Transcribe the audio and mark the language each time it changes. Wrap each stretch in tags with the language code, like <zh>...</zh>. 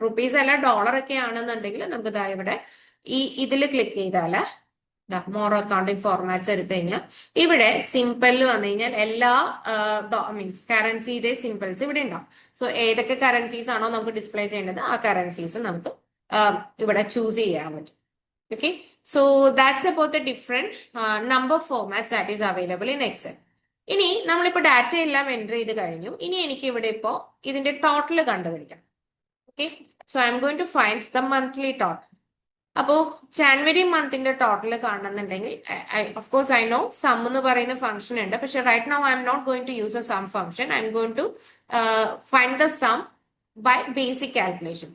<ml>Rupees അല്ല dollar ഒക്കെ ആണെന്നുണ്ടെങ്കിൽ നമുക്ക് ഇതാ ഇവിടെ ഈ ഇതിൽ ക്ലിക്ക് ചെയ്താല് മോർ അക്കൗണ്ടിങ് ഫോർമാറ്റ്സ് എടുത്തു കഴിഞ്ഞാൽ ഇവിടെ സിമ്പിളിൽ വന്നു കഴിഞ്ഞാൽ എല്ലാ മീൻസ് കറൻസിയുടെ സിമ്പിൾസ് ഇവിടെ ഉണ്ടാവും. സോ ഏതൊക്കെ കറൻസീസ് ആണോ നമുക്ക് ഡിസ്പ്ലേ ചെയ്യേണ്ടത് ആ കറൻസീസ് നമുക്ക് ഇവിടെ ചൂസ് ചെയ്യാൻ പറ്റും.</ml> <en>Okay, so that's about the different number formats that is available in Excel.</en> <ml>ഇനി നമ്മളിപ്പോൾ ഡാറ്റ എല്ലാം എൻ്റർ ചെയ്ത് കഴിഞ്ഞു. ഇനി എനിക്ക് ഇവിടെ ഇപ്പോൾ ഇതിന്റെ ടോട്ടൽ കണ്ടുപിടിക്കാം.</ml> <en>Okay, so I'm going to find the monthly total.</en> <ml>അപ്പോൾ ജാനുവരി മന്തിന്റെ total കാണണമെന്നുണ്ടെങ്കിൽ</ml> <en>of course I know sum</en> <ml>എന്ന് പറയുന്ന ഫംഗ്ഷൻ ഉണ്ട്.</ml> <en>പക്ഷെ right now I'm not going to use a sum function. I'm going to find the sum by basic calculation.</en>